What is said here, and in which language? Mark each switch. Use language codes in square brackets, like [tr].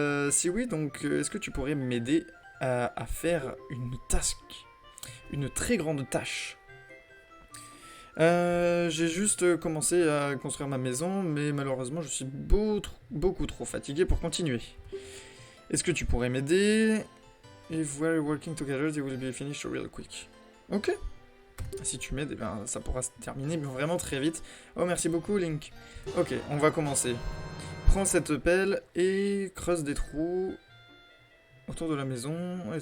[fr] Si oui, donc est-ce que tu pourrais m'aider à faire une task? Une très grande tâche. J'ai juste commencé à construire ma maison, mais malheureusement je suis beaucoup trop fatigué pour continuer. Est-ce que tu pourrais m'aider? [en] If we're working together, they will be finished real quick. Ok. [fr] Si tu m'aides, eh ben, ça pourra se terminer vraiment très vite. Oh, merci beaucoup, Link. Ok, on va commencer. Prends cette pelle et creuse des trous autour de la maison.